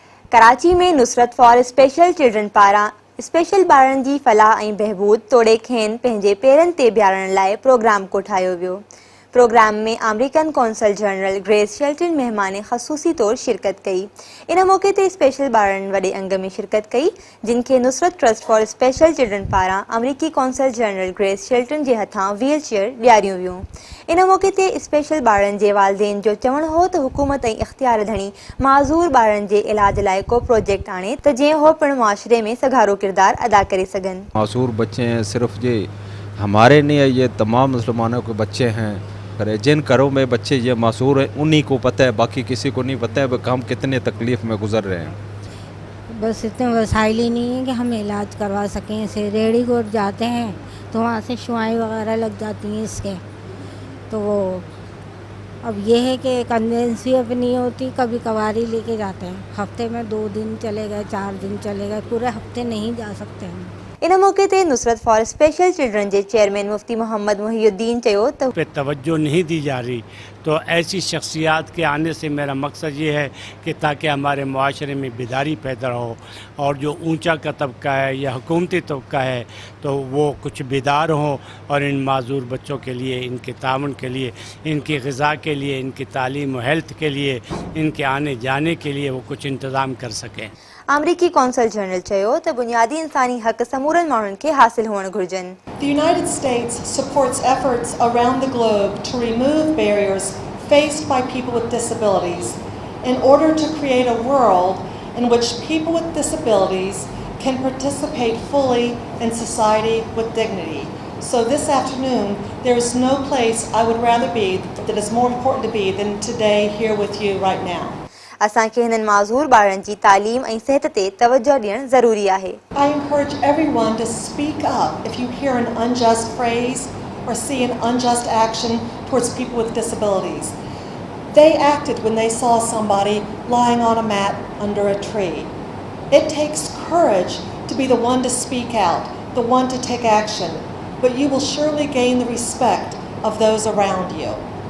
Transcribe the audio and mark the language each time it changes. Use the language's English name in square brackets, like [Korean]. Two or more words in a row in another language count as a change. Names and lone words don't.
[Sindhi] कराची में नुसरत फॉर स्पेशल चिल्ड्रन पारां स्पेशल ॿारनि जी फलाह ऐं बहबूद तोड़े खेनि पंहिंजे पेरनि ते बीहारण लाइ प्रोग्राम कोठायो वियो। प्रोग्राम में [English] American Consul General [Sindhi] ग्रेस शेल्टन मेहमान ख़सूसी तौर शिरकत कई। इन मौके ते स्पेशल ॿारनि वॾे अंग में शिरकत कई, जिन खे नुसरत ट्रस्ट फॉर स्पेशल चिल्ड्रन पारां अमरीकी [English] Consul General [Sindhi] ग्रेस शेल्टन जे हथां [English] wheel chair [Sindhi] ॾियारियूं वियूं। इन मौके ते स्पेशल ॿारनि जे वालिदेन जो चवणु हो त हुकूमत ऐं इख़्तियार धणी माज़ूर ॿारनि जे इलाज लाइ को प्रोजेक्ट आणे त जीअं हो पिणु मुआशरे में सघारो किरदार अदा करे सघनि। [Urdu] معذور بچے ہیں، صرف یہ ہمارے نہیں ہے، یہ تمام مسلمانوں کے بچے ہیں. جن گھروں میں بچے یہ معذور ہیں انہی کو پتا ہے، باقی کسی کو نہیں پتا ہے کہ ہم کتنے تکلیف میں گزر رہے ہیں. بس اتنے وسائل ہی نہیں ہے کہ ہم علاج کروا سکیں۔ اسے ریڈی کو جاتے ہیں تو وہاں سے شعاعیں وغیرہ لگ جاتی ہیں اس کے، تو وہ اب یہ ہے کہ کنوینس بھی اب نہیں ہوتی، کبھی کبھار ہی لے کے جاتے ہیں. ہفتے میں 2 دن چلے گئے، 4 دن چلے گئے، پورے ہفتے نہیں جا سکتے ہم. [Sindhi] इन मौके ते नुसरत फॉर स्पेशल चिल्ड्रन के चेयरमैन मुफ्ती मोहम्मद मुहिउद्दीन चयो त [Urdu] پہ توجہ نہیں دی جا رہی، تو ایسی شخصیات کے آنے سے میرا مقصد یہ ہے کہ تاکہ ہمارے معاشرے میں بیداری پیدا ہو اور جو اونچا کا طبقہ ہے یا حکومتی طبقہ ہے تو وہ کچھ بیدار ہوں اور ان معذور بچوں کے لیے، ان کے تعاون کے لیے، ان کی غذا کے لیے، ان کی تعلیم و ہیلتھ کے لیے، ان کے آنے جانے کے لیے وہ کچھ انتظام کر سکیں. [Sindhi] अमरीकी [English] Consul General [Sindhi] चयो त बुनियादी इंसानी हक़ समूरनि माण्हुनि खे हासिल हुअण घुरिजनि। [English] The United States supports efforts around the globe to remove barriers faced by people with disabilities in order to create a world in which people with disabilities can participate fully in society with dignity. So this afternoon, there is no place I would rather be that is more important to be than today here with you right now. [Sindhi] असांखे हिननि माज़ूर ॿारनि जी तालीम ऐं सिहत ते तवजो ॾियणु ज़रूरी आहे। [English] I encourage everyone to speak up if you hear an unjust phrase or see an unjust action towards people with disabilities. They acted when they saw somebody lying on a mat under a tree. It takes courage to be the one to speak out, the one to take action, but you will surely gain the respect of those around you.